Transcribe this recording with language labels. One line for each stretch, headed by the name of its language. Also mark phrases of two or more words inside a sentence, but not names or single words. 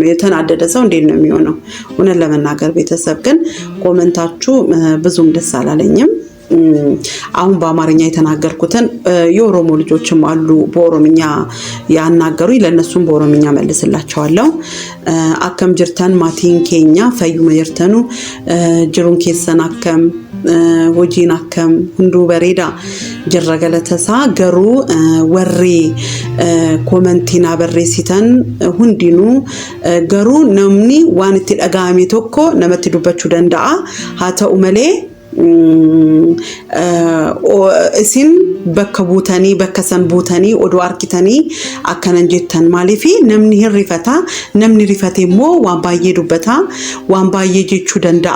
Amharic: የተናደደ ሰው እንዴት ነው የሚሆነው? እውነት ለመናገር ቤተሰብ ግን ኮሜንታችሁ ብዙም ደስ አላለኝም። አሁን በአማርኛ የተናገርኩትን የኦሮሞ ልጆችም አሉ በኦሮምኛ ያናገሩኝ፣ ለነሱም በኦሮምኛ መልስላቸዋለሁ።
Oromo: Akkam jirtan maatiin keenya fayyuu majirtanu jiruun keessan akkam hojiin akkam hunduu bareeda jirra galatasaa garuu warri komentiin barreessitan hundinuu garuu namni waan itti dhaga'ame tokko namatti dubbachuu danda'a. haa ta'u malee isin bakka buutanii bakka san buutanii odoo arkitanii akkanan jettan maaliifi namni hin rifata, namni rifate immoo waan baay'ee dubbata, waan baay'ee jechuu danda'a.